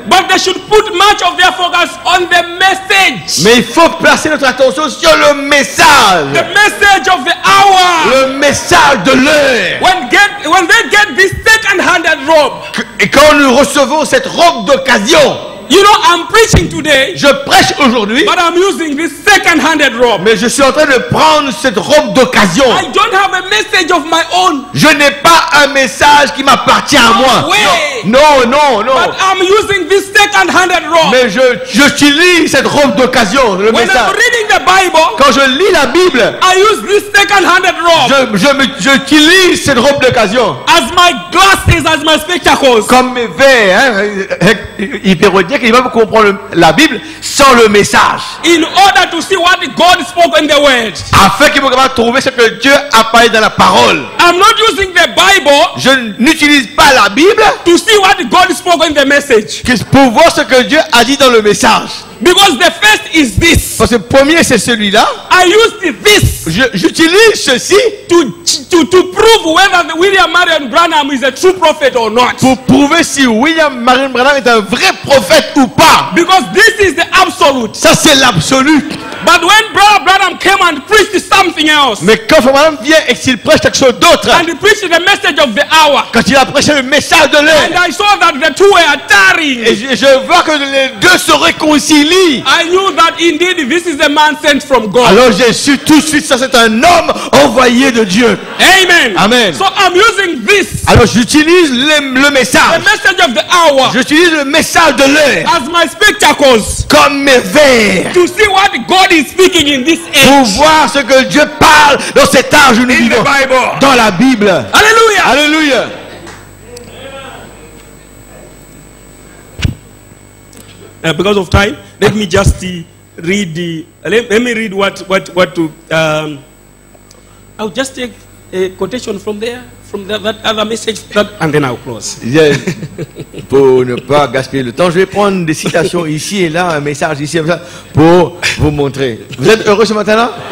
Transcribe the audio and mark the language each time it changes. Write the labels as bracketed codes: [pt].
[en] but they should put much of their focus on the message. [fr] Mais il faut placer notre attention sur le message. [en] The message of the hour. [fr] Le message de l'heure. [en] When they get this second-handed robe, [fr] Et quand nous recevons cette robe d'occasion, [en] you know, I'm preaching today, [fr] je prêche aujourd'hui, [en] but I'm using this second-handed robe. [fr] mais je suis en train de prendre cette robe d'occasion. [en] I don't have a message of my own. [fr] Je n'ai pas un message qui m'appartient à moi. [en] Way. [fr] Non, non, non. [en] But I'm using this second-handed robe. [fr] Mais j'utilise cette robe d'occasion, le [en] When I'm [fr] message. [en] reading the Bible, [fr] Quand je lis la Bible, [en] I use this second-handed robe [fr] j'utilise cette robe d'occasion. [en] as my glasses, as my spectacles. [fr] Comme mes verres, hein, il peut dire qu'il va pas comprendre la Bible sans le message. [en] In order to see what God spoke in the Word. [fr] Afin qu'il va trouver ce que Dieu a parlé dans la parole. [en] I'm not using the Bible [fr] Je n'utilise pas la Bible [en] to see what God spoke in the message. [fr] pour voir ce que Dieu a dit dans le message. [en] Because the first is this. [fr] Parce que le premier c'est celui-là. [en] I used this [fr] J'utilise ceci [en] to prove whether the William Marion Branham is a true prophet or not. [fr] pour prouver si William Marion Branham est un vrai prophète ou pas. [en] Because this is the absolute. [fr] Ça c'est l'absolu. [en] But when Brother Branham came and preached something else, [fr] Mais quand Branham vient et qu'il prêche quelque chose d'autre, [en] and he preached the message of the hour, [fr] quand il a prêché le message de l'heure, [en] and I saw that the two were tarrying, [fr] et je vois que les deux se réconcilient. [en] I knew that indeed this is a man sent from God. [fr] Alors j'ai su tout de suite, ça c'est un homme envoyé de Dieu. [en] Amen. [fr] Amen. [en] So I'm using this, [fr] Alors j'utilise le [en] the [fr] message. [en] message of the hour, [fr] J'utilise le message de l'heure [en] as my spectacles [fr] comme mes verres [en] to see what God is speaking in this [fr] pour [en] age. [fr] voir ce que Dieu parle dans cet âge où nous [en] In the [fr] vivons. [en] Bible. [fr] Dans la Bible. [en] Hallelujah. [fr] Alléluia. [en] Because of time, let me just read the. Let me read what to. I'll just take a quotation from there, from that other message, and then I'll close. [fr] Pour ne pas gaspiller le temps, je vais prendre des citations ici et là, un message ici et là, pour vous montrer. Vous êtes heureux ce matin-là?